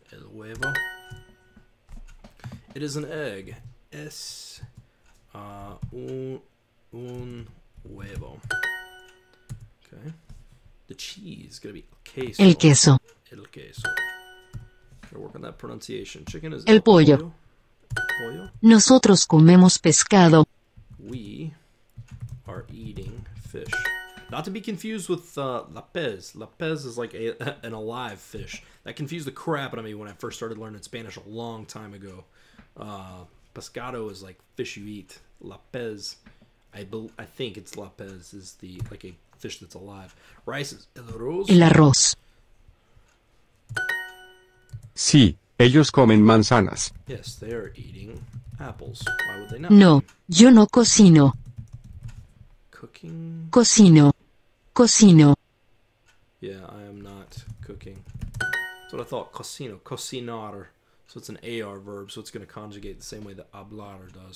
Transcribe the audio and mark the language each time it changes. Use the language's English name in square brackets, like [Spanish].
[Spanish] El huevo. [English] It is an egg. [Spanish] Es un huevo. Okay. [English] The cheese is going to be queso. [Spanish] El queso. El queso. [English] Gotta work on that pronunciation. Chicken is [Spanish] El pollo. Pollo. Nosotros comemos pescado. [English] We are eating fish. Not to be confused with lapez. Lapez is like an alive fish. That confused the crap out of me when I first started learning Spanish a long time ago. Pescado is like fish you eat. Lapez, I think it's lapez is the like a fish that's alive. Rice is el arroz. [Spanish] El arroz. Sí, ellos comen manzanas. [English] Yes, they are eating apples. Why would they not? [Spanish] No, yo no cocino. [English] Cooking? [Spanish] Cocino. Cocino. [English] Yeah, I am not cooking. That's what I thought. Cocino. Cocinar. So it's an AR verb, so it's going to conjugate the same way that hablar does.